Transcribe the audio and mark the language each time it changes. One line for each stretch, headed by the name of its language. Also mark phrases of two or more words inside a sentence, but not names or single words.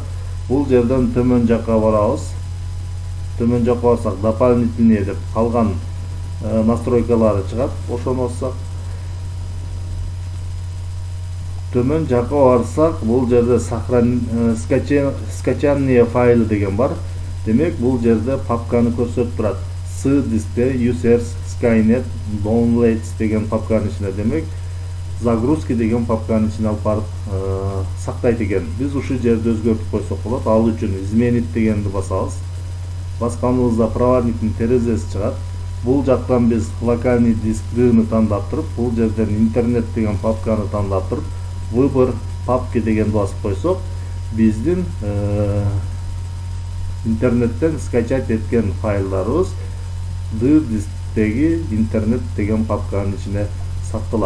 Kyrgyz: Бул жерден төмөн жакка барабыз. Төмөн жакка барсак дополнительные деп калган настройкалары чыгат. Ошону бассак төмөн жакка барсак, бул жерде
Russian: скачание файлы
Kyrgyz: деген бар. Демек, бул жерде папканы көрсөтүп турат. C дискте
English: users skynet downloads
Kyrgyz: деген папканын ичине, демек, загрузки деген папканын ичине алып барып сактайт экен. Биз ушул жерде өзгөртүп койсок болот. Ал үчүн изменить дегенди басабыз. Басканыбызда проводниктин терезеси чыгат. Бул жактан биз
Russian: локальный диск
Kyrgyz: D-ны тандап туруп, бул жерден интернет деген папканы тандап туруп,
Russian: выбор папки
Kyrgyz: деген басып койсок, биздин интернеттен скачать эткен файлдарыбыз D дисктеги интернет деген папканын ичине сакталат.